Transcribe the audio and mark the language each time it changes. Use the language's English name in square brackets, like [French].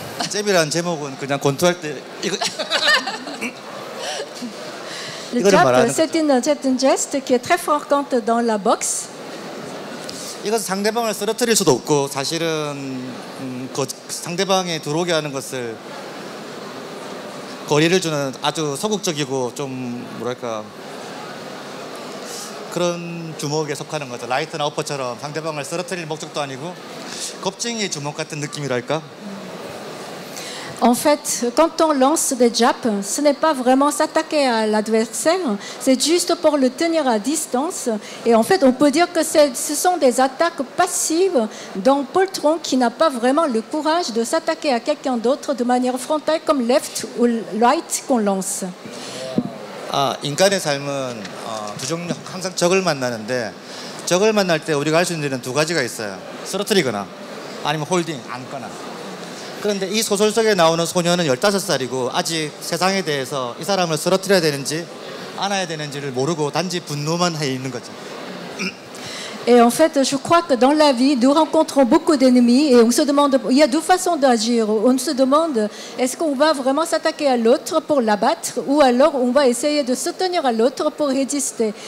[Korean] 잽이라는 제목은 그냥 권투할 때 이거 [French] Le jab, c'est un geste qui est très fréquent dans la boxe. [Korean] 이것은 상대방을 쓰러뜨릴 수도 없고 사실은 상대방이 들어오게 하는 것을 거리를 주는 아주 소극적이고 좀 뭐랄까 그런 주먹에 속하는 거죠. 라이트나 어퍼처럼 상대방을 쓰러뜨릴 목적도 아니고 겁쟁이 주먹 같은 느낌이랄까. [French] En fait, quand on lance des jabs, ce n'est pas vraiment s'attaquer à l'adversaire, c'est juste pour le tenir à distance. Et en fait, on peut dire que ce sont des attaques passives d'un poltron qui n'a pas vraiment le courage de s'attaquer à quelqu'un d'autre de manière frontale comme left ou right qu'on lance. [Korean] 인간의 삶은 두 종류 항상 적을 만나는데 적을 만날 때 우리가 할 수 있는 일은 두 가지가 있어요. 쓰러뜨리거나 아니면 홀딩, 안거나. 그런데 이 소설 속에 나오는 소녀는 15살이고 아직 세상에 대해서 이 사람을 쓰러뜨려야 되는지 안아야 되는지를 모르고 단지 분노만 해 있는 거죠. [French] Et en fait, je crois que dans la vie, nous rencontrons beaucoup d'ennemis et on se demande, il y a deux façons d'agir. On se demande, est-ce qu'on va vraiment s'attaquer à l'autre pour l'abattre ou alors on va essayer de se tenir à l'autre pour résister.